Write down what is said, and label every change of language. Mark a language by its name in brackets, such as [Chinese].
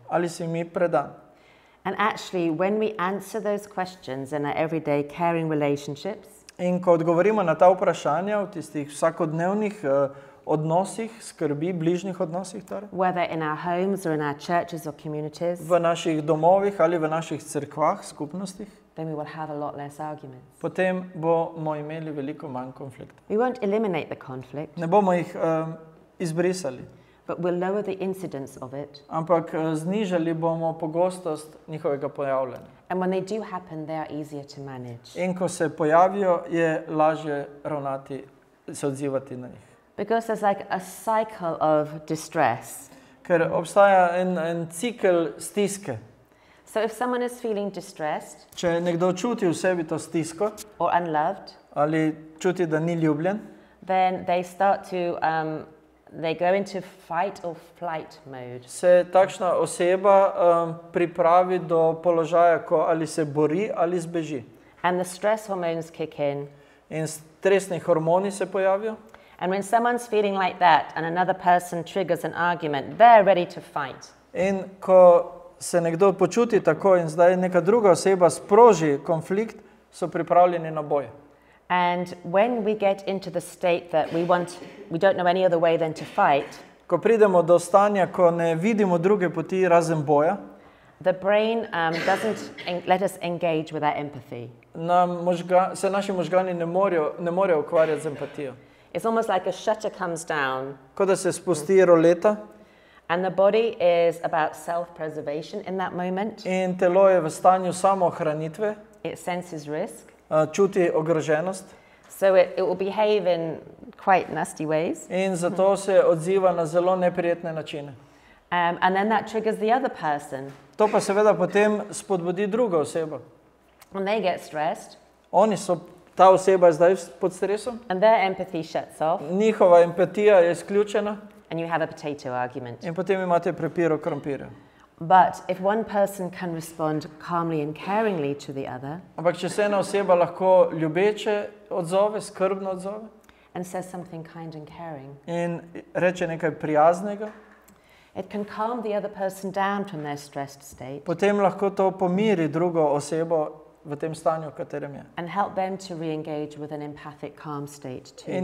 [Slovenian] Ali si mi predan. [English] And actually, when we answer those questions in our everyday caring relationships, [Slovenian] In ko odgovorimo na ta vprašanja v tistih vsakodnevnih odnosih, skrbi, bližnjih odnosih, torej, [English] whether in our homes or in our churches or communities, [Slovenian] v naših domovih ali v naših cerkvah, skupnostih, [English] then we will have a lot less arguments. [Slovenian] potem bomo imeli veliko manj konfliktov. [English] We won't eliminate the conflict, [Slovenian] Ne bomo jih izbrisali, [English] but we'll lower the incidence of it. [Slovenian] ampak znižali bomo pogostost njihovega pojavljanja. [English] And when they do happen, they are easier to manage. [Slovenian] In ko se pojavijo, je lažje ravnati, se odzivati na njih. [English] Because there's like a cycle of distress. [Slovenian] Ker obstaja en cikel stiske. [English] So if someone is feeling distressed [Slovenian] Če nekdo čuti v sebi to stisko [English] or unloved, [Slovenian] ali čuti, da ni ljubljen, [English] then they start to, they go into fight or flight mode. [Slovenian] se takšna oseba pripravi do položaja, ko ali se bori ali zbeži. [English] And the stress hormones kick in. [Slovenian] In stresni hormoni se pojavijo. [English] And when someone's feeling like that and another person triggers an argument, they're ready to fight. [Slovenian] In ko se nekdo počuti tako in zdaj neka druga oseba sproži konflikt, so pripravljeni na boj. [English] And when we get into the state that we don't know any other way than to fight, [Slovenian] Ko pridemo do stanja, ko ne vidimo druge poti razen boja, [English] the brain doesn't let us engage with our empathy. [Slovenian] se naši možgani ne morejo ukvarjati z empatijo. [English] It's almost like a shutter comes down, [Slovenian] Kot da se spusti roleta [English] and the body is about self-preservation in that moment. [Slovenian] in telo je v stanju samoohranitve, [English] It senses risk. [Slovenian] čuti ogroženost [English] So it will behave in quite nasty ways. [Slovenian] in zato se odziva na zelo neprijetne načine. [English] And then that triggers the other person. [Slovenian] To pa seveda potem spodbudi drugo osebo. [English] When they get stressed, [Slovenian] Ta oseba je zdaj pod stresom, [English] and their empathy shuts off, [Slovenian] njihova empatija je izključena [English] and you have a potato argument. [Slovenian] in potem imate prepir o krompirju. [English] But if one person can respond calmly and caringly to the other [Slovenian] Ampak če se ena oseba lahko ljubeče odzove, skrbno odzove [English] and says something kind and caring, [Slovenian] in reče nekaj prijaznega, [English] it can calm the other person down from their stressed state [Slovenian] potem lahko to pomiri drugo osebo v tem stanju, v katerem je. [English] and help them to re-engage with an empathic, calm state [Slovenian] In